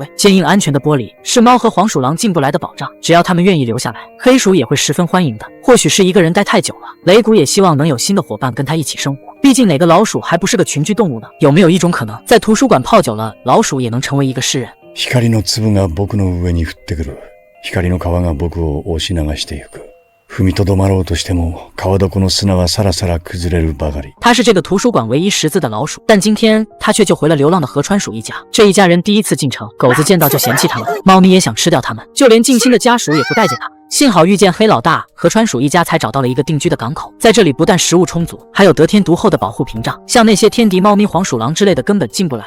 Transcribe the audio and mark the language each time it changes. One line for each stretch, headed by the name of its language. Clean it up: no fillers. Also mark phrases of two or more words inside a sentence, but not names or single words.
Chinese: 坚硬安全的玻璃是猫和黄鼠狼进不来的保障，只要他们愿意留下来，黑鼠也会十分欢迎的。或许是一个人待太久了，雷谷也希望能有新的伙伴跟他一起生活。毕竟哪个老鼠还不是个群居动物呢？有没有一种可能，在图书馆泡久了，老鼠也能成为一个诗人？
Japanese: 光の粒が僕の上に降ってくる。光の川が僕を押し流してゆく。踏みとどまろうとしても川床の砂はさらさら崩れるばかり。
Chinese: 他是这个图书馆唯一识字的老鼠，但今天他却救回了流浪的河川鼠一家。这一家人第一次进城，狗子见到就嫌弃他们，猫咪也想吃掉他们，就连近亲的家属也不待见他们。幸好遇见黑老大，河川鼠一家才找到了一个定居的港口。在这里不但食物充足，还有得天独厚的保护屏障，像那些天敌猫咪、黄鼠狼之类的根本进不来。